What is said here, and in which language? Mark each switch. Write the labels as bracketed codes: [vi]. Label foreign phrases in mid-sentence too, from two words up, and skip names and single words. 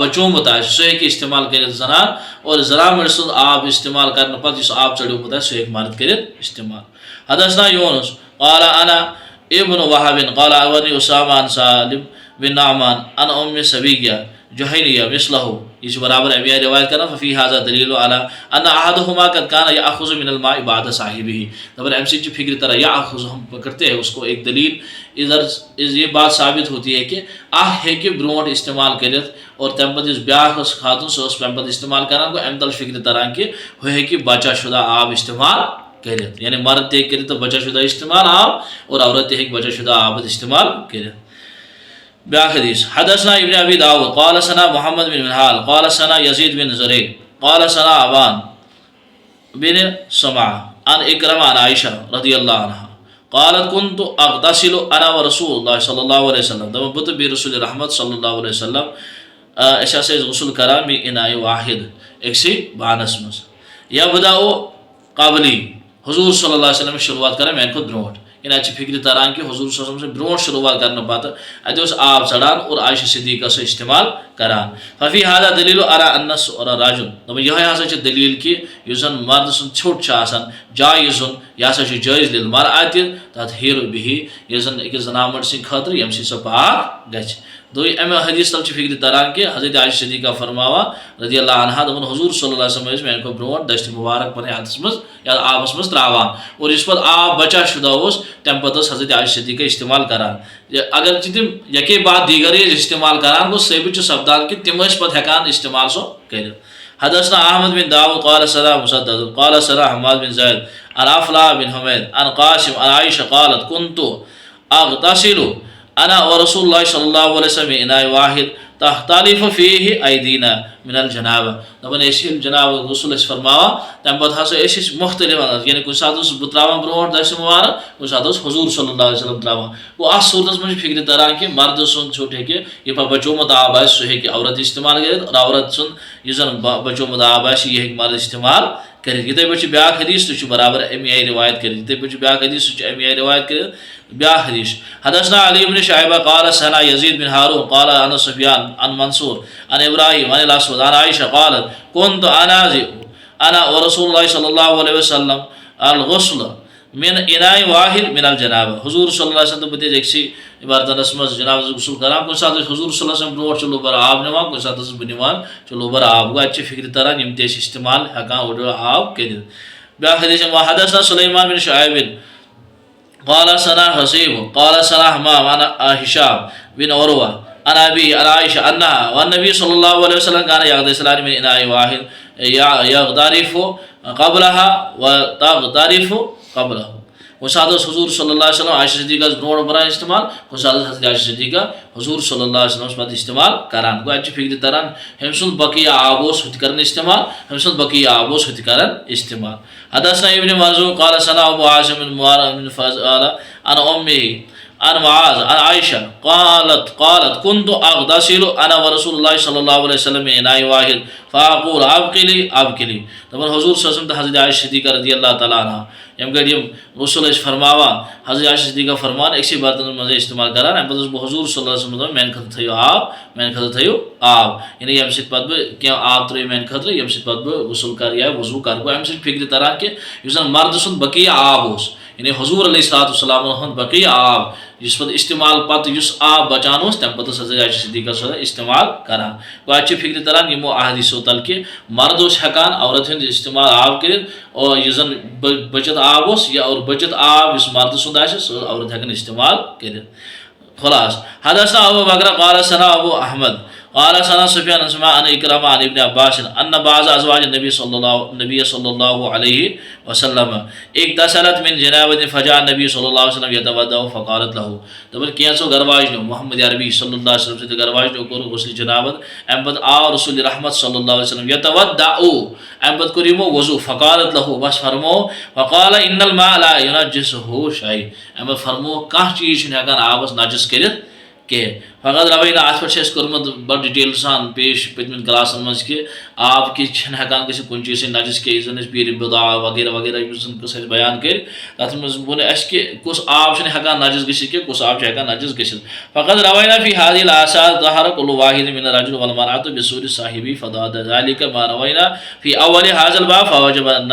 [ks] بچومُت آسہِ سُہ ہیٚکہِ استعمال کٔرِتھ زنان اور زنان مٔڈۍ سُنٛد آب استعمال کرنہٕ پتہٕ یُس آب چڑیومُت آسہِ سُہ ہیٚکہِ مرد کٔرِتھ استعمال [ar] حدثنا یونس قال انا ابن وهب قال اخبرني اسامة عن سالم بن نعمان عن ام سبية جهينية مثله [ks] یہ چھُ برابر امی آیہِ روایت کران [ar] ففي هذا دلیل على ان احدهما قد كان ياخذ من الماء بعد صاحبه [ks] دپان امہِ سۭتۍ چھِ فکرِ تران ياخذ [ur] ہم پکڑتے ہیں اس کو ایک دلیل ادھر یہ بات ثابت ہوتی ہے کہ [ks] اکھ ہیٚکہِ برونٛٹھ استعمال کٔرِتھ اور تمہِ پتہٕ یُس بیٛاکھ ٲس خاتوٗن سۄ ٲس تمہِ پتہٕ استعمال کران گوٚو امہِ تل چھِ فکرِ تران کہ ہُہ ہیٚکہِ بچا شُدہ آب استعمال کٔرِتھ یعنی مرد تہِ ہیٚکہِ کٔرِتھ تہٕ بچا شُدہ استعمال آب اور عورت تہِ ہیٚکہِ بچا شُدہ آب استعمال کٔرِتھ بیٛاکھ حدیث [ar] حدثنا ابن ابي داود قال ثنا محمد بن منهال قال ثنا يزيد بن زريع قال ثنا ابان بن سمعة عن إكرمة عن عائشة رضي الله عنها قالت كنت اغتسل انا ورسول الله صلى الله عليه وسلم [ks] دپان بہٕ تہٕ بیٚیہِ رسول رحمت [ar] صلی اللہ علیہ وسلم [ks] أسۍ ہسا ٲسۍ غسل کران [ar] من اناء واحد [ks] أکسٕے بانس منٛز [ar] یبدأ قبلی [ks] حضوٗر [ar] صلی اللہ علیہ وسلم [ks] شروعات کران میانہِ کھۄتہٕ برونٛٹھ یعنی اتہِ چھِ فکرِ تران کہ حضوٗر [ar] صلی اللہ علیہ وسلم [ks] برونٛٹھ شروعات کرنہٕ پتہٕ اتہِ اوس آب ژڑان اور عائشہ صدیقہ سُہ استعمال کران [ar] ففي هذا دلیل على ان الرجل [ks] دپان یِہوے ہسا چھِ دلیل کہ یُس زن مرد سُنٛد ژھیوٚٹ چھُ آسان جایزُن یہِ ہسا چھُ جٲیز [ar] للمرأة تطہیٖر [ks] بِہِ یُس زن أکِس زنان مٔڈۍ سٕنٛدِ خٲطرٕ ییٚمہِ سۭتۍ سۄ پاک گژھِ امہِ حدیث تل چھِ فکرِ تران کہ حضرت عائشہ صدیقہ فرماوان [ar] رضی اللہ عنہا [ks] دپان حضوٗر [ar] صلی اللہ علیہ وسلم [ks] ٲسۍ میانہِ کھۄتہٕ برونٛٹھ دستہِ مبارک پنٕنہِ ہاتس منٛز یا آبس منٛز تراوان اور یُس پتہٕ آب بچا شُدہ اوس تمہِ پتہٕ ٲس حضرت عائشہ صدیقہ استعمال کران اگرچہِ تِم یکے بعد دیٖگرے ٲسۍ استعمال کران گوٚو ثٲبت چھُ سپدان کہ تِم ٲسۍ پتہٕ ہٮ۪کان استعمال سُہ کٔرِتھ [ar] حدثنا احمد بن داود قال ثنا مسدد قال ثنا حماد بن زيد عن افلاح بن حميد عن قاسم عن عائشة قالت كنت اغتسل انا ورسول الله صلى الله عليه وسلم من اناء واحد تختلف فيه أيدينا من الجنابة [ks] دپان أسۍ جناب غسل ٲسۍ فرماوان تمہِ پتہٕ ہسا ٲسۍ مختلف یعنی کُنہِ ساتہٕ اوسُس بہٕ تراوان برونٛٹھ دستہِ مبارک کُنہِ ساتہٕ اوس حضوٗر [ar] صلی اللہ علیہ وسلم [ks] تراوان گوٚو اَتھ صوٗرتس منٛز چھِ فِکرِ تران کہِ مرد سُنٛد ژھیوٚٹ ہیٚکہِ یہِ بچومُت آب آسہِ سُہ ہیٚکہِ عورت استعمال کٔرِتھ اور عورت سُنٛد یُس زن بچومُت آب آسہِ یہِ ہیٚکہِ مرد استعمال کٔرِتھ یِتھٕے پٲٹھۍ چھُ بیٛاکھ حدیث تہِ چھُ برابر اَمہِ آیہِ روایت کٔرِتھ یِتھٕے پٲٹھۍ چھُ بیٛاکھ حدیث سُہ چھُ اَمہِ آیہِ روایت کٔرِتھ بیٛاکھ حدیث [ar] حدثنا علي بن شعيبة قال سنا يزيد بن هارون قال عن سفيان عن منصور عن إبراهيم عن الأسود عن عائشة قالت كنت أنا ورسول الله صلى الله عليه وسلم الغسل من إناء واحد من الجنابة [ks] حضور [ar] صلی اللہ علیہ وسلم [ks] بہٕ تہِ أکسٕے برتنس منٛز جناب غسل کران کُنہِ ساتہٕ ٲسۍ حضور [ar] صلی اللہ علیہ وسلم [ks] برونٛٹھ چھُ لوبر آب نِوان کُنہِ ساتہٕ ٲسٕس بہٕ نِوان چھُ لوبر آب گوٚو اَتہِ چھِ فِکرِ تران یِم تہِ ٲسۍ استعمال ہٮ۪کان اوٚڑ آب کٔرِتھ بیٛاکھ حدیث [ar] حدثنا سليمان بن شعيب قال سنا حسيب قال سنا حمام عن هشام بن عروة عن أبي عن عائشة أنها والنبي صلى الله عليه وسلم كان يغتسلان من إناء واحد يغترف قبلها وتغترف قبله [ks] کُنہِ ساتہٕ ٲس حضوٗر [ar] صلی اللہ علیہ وسلم [ks] عائشہ صدیقس برونٛٹھ بران استعمال کُنہِ ساتہٕ ٲس حضرت عائشہ صدیقہ حضوٗر [ar] صلی اللہ علیہ وسلمس [ks] پتہٕ استعمال کران گوٚو اَتہِ چھِ فِکرِ تران ہُمہِ سُنٛد بقیہ آب اوس ہُہ تہِ کران استعمال ہُمہِ سُنٛد بقیہ آب اوس ہُہ تہِ کران استعمال [ar] حدثنا ابن مرزوق قال سنا ابو عاصم بن فضالة عن أمه عن معاذ عن عائشة قالت كنت أغتسل أنا ورسول الله صلى الله عليه وسلم من إناء واحد فأقول أبقلي [ks] دپان حضور [ar] صلی اللہ علیہ وسلم [ks] تہٕ حضرت عائشہ صدیقہ [ar] رضی اللہ تعالیٰ عنہ [ks] ییٚمہِ گھڑِ یِم غسل ٲسۍ فرماوان حضرت عائشہ صدیقہ فرمان أکسٕے برتنس منٛز استعمال کران اَمہِ پتہٕ اوسُس بہٕ حضور [ar] صلی اللہ علیہ وسلم [ks] دپان میانہِ خٲطرٕ تھٲیِو آب یعنی ییٚمہِ سۭتۍ پتہٕ بہٕ کینٛہہ آب ترٲیِو میانہِ خٲطرٕ ییٚمہِ سۭتۍ پتہٕ بہٕ غسل کرٕ یا وضوٗ کرٕ گوٚو اَمہِ سۭتۍ فِکرِ تران کہِ یُس زن مرد سُنٛد بقیہ آب اوس یعنی حضوٗر [ar] علیہ الصلوٰتُ وسلامن [ks] ہُنٛد بقیہ آب یُس پتہٕ استعمال پتہٕ یُس آب بچان اوس تمہِ پتہٕ ٲس حضرت عائشہ صدیقہ سۄ استعمال کران گوٚو اَتہِ چھِ فِکرِ تران یِمو احادیثو تل کہِ مرد اوس ہٮ۪کان عورت ہُنٛد استعمال آب کٔرِتھ اور یُس زن بٔچِتھ آب اوس یا اور بٔچِتھ آب یُس مرد سُنٛد آسہِ سُہ عورت ہٮ۪کان استعمال کٔرِتھ خلاص [ar] حدثنا ابو بکر قال سنا ابو احمد قال سنا سفيان عن إكرمة عن ابن عباس أن بعض أزواج النبي صلى الله عليه وسلم اغتسلت من جنابة فجاء النبي صلى الله عليه وسلم يتوضأ فقالت له [ks] دپان کینٛژو گرواجنو محمد عربی [ar] صلی اللہ علیہ وسلم [ks] سۭتۍ گرواجنو کوٚر غسل جنابت اَمہِ پتہٕ آو رسول رحمت [ar] صلی اللہ علیہ وسلم يتوضأ [ks] اَمہِ پتہٕ کوٚر یِمو وضوٗ [ar] فقالت له [ks] بس فرمو [ar] فقال إن الماء لا ينجسه شيء [ks] اَمہِ پتہٕ فرمو کانٛہہ چیٖز چھُنہٕ ہٮ۪کان آبس نجس کٔرِتھ کینٛہہ [ar] فقط روینا [ks] اتھ پٮ۪ٹھ چھُ اَسہِ کوٚرمُت بڑٕ ڈِٹیل سان پیش پٔتمٮ۪ن کلاسن منٛز کہِ آب کِتھ چھِنہٕ ہٮ۪کان گٔژھِتھ کُنہِ چیٖز سۭتۍ نجس کینٛہہ یُس زن أسۍ پیٖرِ بُد آب وغیرہ وغیرہ یُس زن قٕصہٕ اَسہِ بیان کٔرۍ تتھ منٛز ووٚن اَسہِ کہِ کُس آب چھُنہٕ ہٮ۪کان نجس گٔژھِتھ کینٛہہ کُس آب چھُ ہٮ۪کان نجس گٔژھِتھ [ar] فقط روینا فی هذه الآثار ظهر كل واحد من الرجل والمرأة بصور صاحبه فضاد ذلك ما روينا في أول هذا الباب فوجب